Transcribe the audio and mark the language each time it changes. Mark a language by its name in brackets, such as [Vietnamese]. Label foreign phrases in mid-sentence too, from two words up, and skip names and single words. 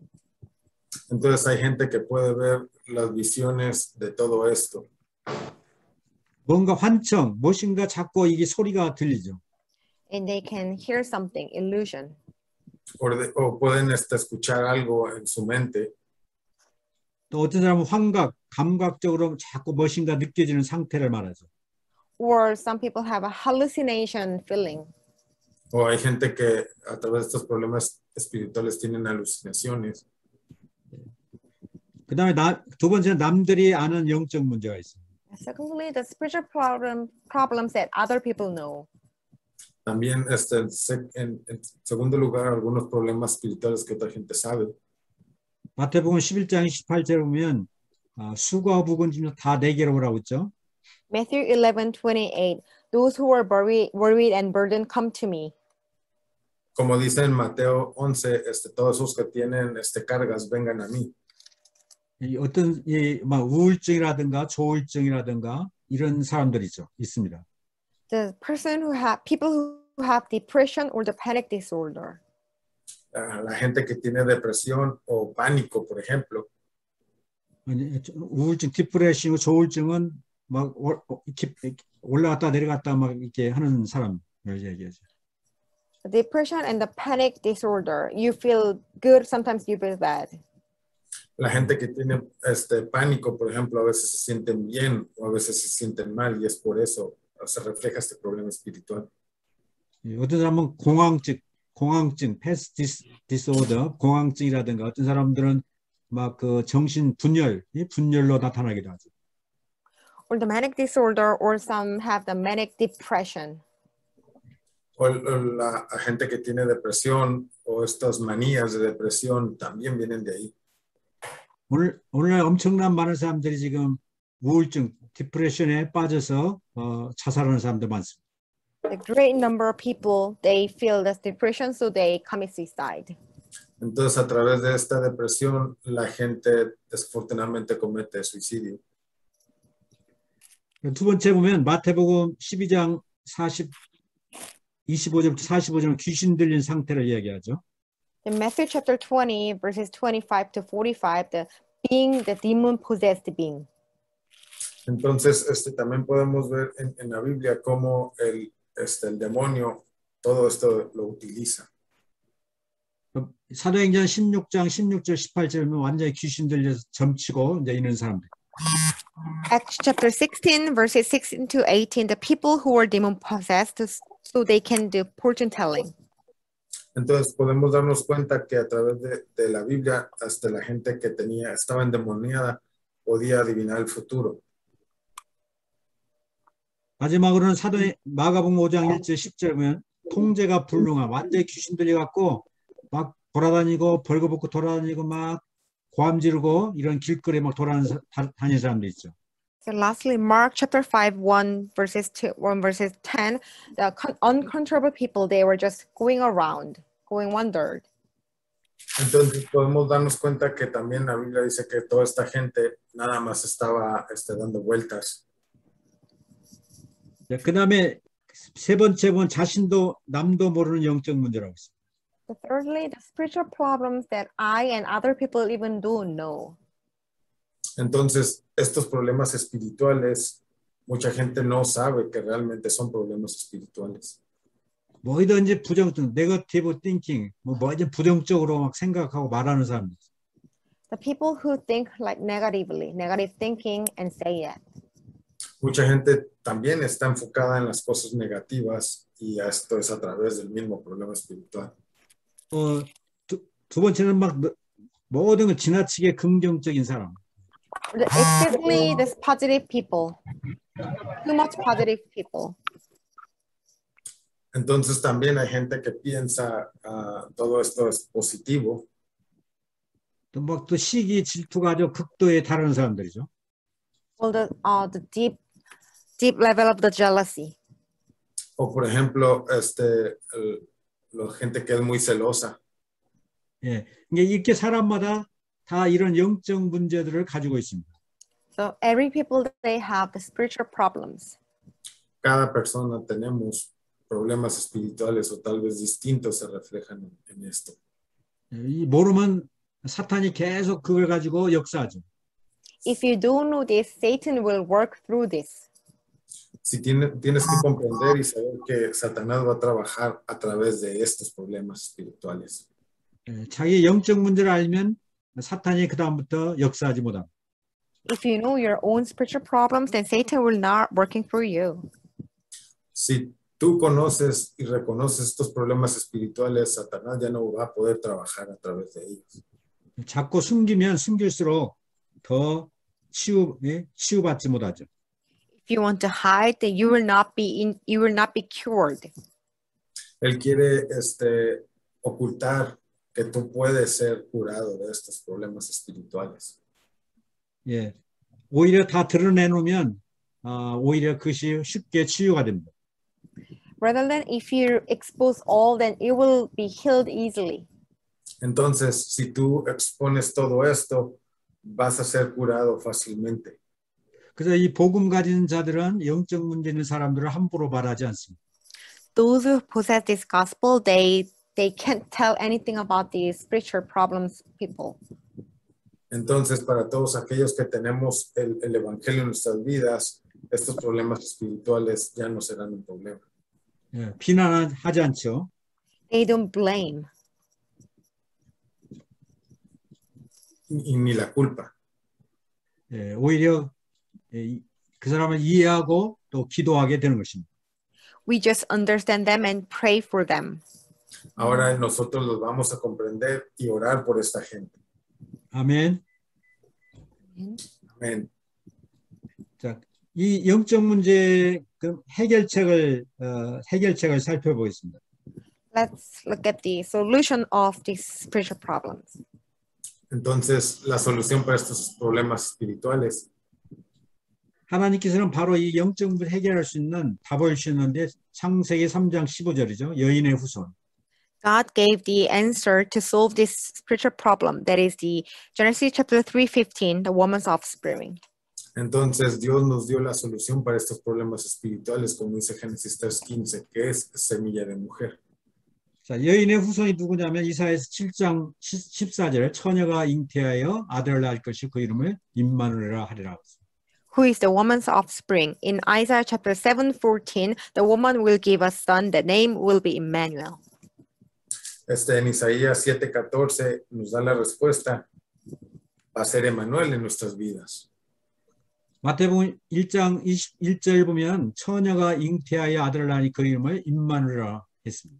[Spanish] Entonces, hay gente que puede ver las visiones de todo esto. [Korean] 뭔가 환청, 무엇인가 자꾸 이게 소리가 들리죠. [English] And they can hear something, illusion. [Spanish] O pueden escuchar algo en su mente. [Korean] 또 어떤 사람은 환각, 감각적으로 자꾸 무엇인가 느껴지는 상태를 말하죠. [English] Or some people have a hallucination feeling. [Spanish] O hay gente que a través de estos problemas espirituales tienen alucinaciones. [Korean] 그 다음에 두 번째는 남들이 아는 영적 문제가 있습니다. [English] Secondly, the spiritual problems that other people know. [Spanish] También en segundo lugar, algunos problemas espirituales que otra gente sabe. [Korean] 마태복음 11장 28절에 보면 수고와 부근짐 다 내게로 오라고 했죠. [English] Matthew 11:28. Those who are worried and burdened come to me. [Spanish] Como dice en Mateo 11, todos esos que tienen cargas, vengan a mí. [Korean] 어떤 우울증이라든가 조울증이라든가 이런 사람들이죠. 있습니다. [English] The people who have depression or the panic disorder. [Spanish] La gente que tiene depresión o pánico, por ejemplo. [Korean] 우울증, 디프레션, 조울증은 막 올라갔다 내려갔다 막 이렇게 하는 사람을 얘기하죠. [English] Depression and the panic disorder. You feel good, sometimes you feel bad. [Spanish] La gente que tiene pánico, por ejemplo, a veces se sienten bien o a veces se sienten mal y es por eso se refleja este problema espiritual. [Korean] 어떤 사람은 공황증, [English] pass disorder, [Korean] 공황증이라든가 어떤 사람들은 막 그 정신 분열로 나타나기도 하죠. [English] Or the manic disorder, or some have the manic depression. [Spanish] O la gente que tiene depresión o estas manías de depresión también vienen de ahí. [Korean] 오늘날 엄청난 많은 사람들이 지금 우울증, 디프레션에 빠져서 자살하는 사람들 많습니다. [English] A great number of people, they feel this depression, so they commit suicide. [Spanish] Entonces, a través de esta depresión, la gente desafortunadamente comete suicidio. [Korean] 두 번째 보면 마태복음 12장 25절부터 45절은 귀신 들린 상태를 이야기하죠. [English] In Matthew chapter 20, verses 25 to 45, the demon-possessed being. [Spanish] Entonces, también podemos ver en la Biblia cómo el demonio todo esto lo utiliza. [Korean] 사도행전 16장 16절 18절은 완전히 귀신 들려서 점치고 이제 이런 사람들. [English] Acts chapter 16, verses 16 to 18, the people who were demon-possessed, so they can do fortune telling. [Spanish] Entonces podemos darnos cuenta que a través de la Biblia hasta la gente que estaba endemoniada podía adivinar el futuro. [Korean] 마지막으로는 마가복음 5장 1절 10절 보면 통제가 불능한 완전히 귀신 들려갖고 막 돌아다니고 벌거벗고 돌아다니고 막 고함 지르고 이런 길거리에 막 다니는 사람도 있죠. [English] So lastly, Mark chapter 5, 1 verses 10, the uncontrollable people, they were just going around, going wondered. [Spanish] Entonces podemos darnos cuenta que también la Biblia dice que toda esta gente nada más estaba dando vueltas. [Korean] 그 다음에 세 번째 본 자신도 남도 모르는 영적 문제라고 있어요. [English] So thirdly, the spiritual problems that I and other people even don't know. [Spanish] Entonces, estos problemas espirituales, mucha gente no sabe que realmente son problemas espirituales. [Korean] 뭐든지 부정적, [English] negative thinking, [Korean] 뭐든지 부정적으로 막 생각하고 말하는 사람들. [English] The people who think like negative thinking and say that. [Spanish] Mucha gente también está enfocada en las cosas negativas y esto es a través del mismo problema espiritual. [Korean] 두 번째는 막 모든 걸 지나치게 긍정적인 사람. [English] Excessively, this positive people. Too much positive people. [Spanish] Entonces también hay gente que piensa todo esto es positivo. [Korean] 또 막 또 시기 질투가 아주 극도에 다른 사람들이죠. [English] Well, the deep level of the jealousy. [Spanish] O por ejemplo, la gente que es muy celosa. [Korean] 예, 이렇게 사람마다 다 이런 영적 문제들을 가지고 있습니다. [English] So every people, they have the spiritual problems. [Spanish] Cada persona tenemos problemas espirituales o tal vez distintos se reflejan en esto. [Korean] 이 모르면 사탄이 계속 그걸 가지고 역사하죠. [English] If you don't know this, Satan will work through this. [Spanish] Si tienes que comprender y saber que Satanás va a trabajar a través de estos problemas espirituales. [Korean] 자기 영적 문제를 알면 사탄이 그 다음부터 역사하지 못합니다. [English] If you know your own spiritual problems, then Satan will not working for you. [Spanish] Si tú conoces y reconoces estos problemas espirituales, Satanás ya no va a poder trabajar a través de ellos. [Korean] 자꾸 숨기면 숨길수록 더 치유받지 못하죠. [English] If you want to hide, then you will not be cured. [Spanish] Él quiere ocultar que tú puedes ser curado de estos problemas espirituales. [Korean] 예, 오히려 다 드러내놓으면 오히려 그것이 쉽게 치유가 됩니다. [English] Rather than if you expose all, then it will be healed easily. [Spanish] Entonces, si tú expones todo esto, vas a ser curado fácilmente. [Korean] 그래서 이 복음 가진 자들은 영적 문제 있는 사람들을 함부로 말하지 않습니다. [English] Those who possess this gospel, they can't tell anything about the spiritual problems people. [Spanish] Entonces, para todos aquellos que tenemos el evangelio en nuestras vidas, estos problemas espirituales ya no serán un problema. [Korean] 예, 비난하지 않죠. [English] They don't blame. [Spanish] Y ni la culpa. [Korean] 예, 오히려 그 사람을 이해하고 또 기도하게 되는 것입니다. [English] We just understand them and pray for them. [Spanish] Ahora nosotros los vamos a comprender y orar por esta gente. [Korean] 아멘. [Spanish] Amén. [Korean] 자, 이 영적 문제 해결책을 살펴보겠습니다. [English] Let's look at the solution of these spiritual problems. [Spanish] Entonces, la solución para estos problemas espirituales, [Korean] 하나님께서는 바로 이 영적 문제를 해결할 수 있는 답을 주셨는데 창세기 3장 15절이죠. 여인의 후손. [English] God gave the answer to solve this spiritual problem. That is the Genesis chapter 3:15, the woman's offspring. [Spanish] entonces Dios nos dio la solución para estos problemas espirituales, como dice Génesis 3:15, que es semilla de mujer. [Korean] 자, 여인의 후손이 누구냐면 이사야서 7장 14절 처녀가 잉태하여 아들을 낳을 것이 그 이름을 임마누엘이라 하리라. [English] Who is the woman's offspring? In Isaiah chapter 7:14, the woman will give a son. The name will be Emmanuel. [Spanish] En Isaías 7:14 nos da la respuesta, va a ser Emmanuel en nuestras vidas. [Korean] 마태복음 1장 21절 보면 처녀가 잉태하여 아들을 낳으니 그 이름을 임마누엘이라 했습니다.